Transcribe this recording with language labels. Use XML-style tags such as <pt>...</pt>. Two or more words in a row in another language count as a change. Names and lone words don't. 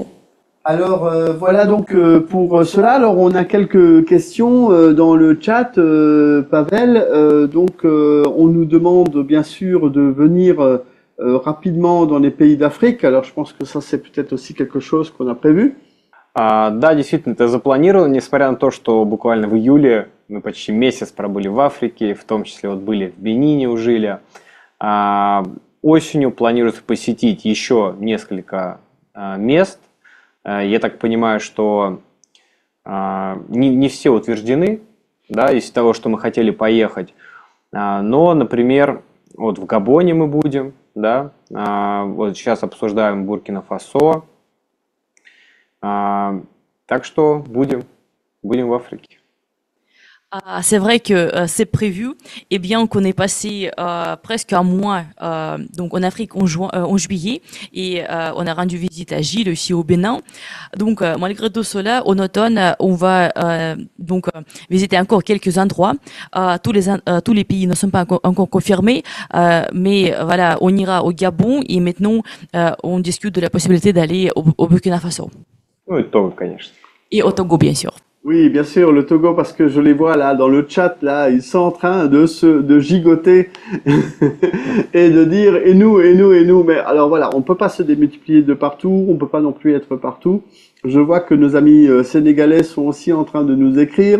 <fr>Alors voilà donc pour cela. Alors on a quelques questions dans le chat, Pavel. On nous demande bien sûr de venir rapidement dans les pays d'Afrique. Alors je pense que ça c'est peut-être aussi quelque chose qu'on a prévu.</fr> <ru>Да, действительно, это запланировано, несмотря на то, что буквально в июле мы почти месяц пробыли в Африке, в том числе вот были в Бенине, у Жиля. Осенью планируется посетить еще несколько мест. Я так понимаю, что не все утверждены, да, из того, что мы хотели поехать. Но, например, вот в Габоне мы будем, да, вот сейчас обсуждаем Буркина-Фасо. Так что будем в Африке.</ru> <fr>C'est vrai que c'est prévu, et bien qu'on ait passé presque un mois donc en Afrique en juillet, et on a rendu visite à Gilles aussi au Bénin. Donc malgré tout cela, en automne, on va donc visiter encore quelques endroits. Tous les pays ne sont pas encore confirmés, mais voilà, on ira au Gabon, et maintenant on discute de la possibilité d'aller au Burkina Faso.</fr> <ru>Ну и Того, конечно.</ru> <fr>Et au Togo, bien sûr. Oui, bien sûr, le Togo, parce que je les vois là dans le chat, là, ils sont en train de gigoter et de dire et nous. Mais alors voilà, on peut pas se démultiplier de partout, on peut pas non plus être partout. Je vois que nos amis sénégalais sont aussi en train de nous écrire.</fr>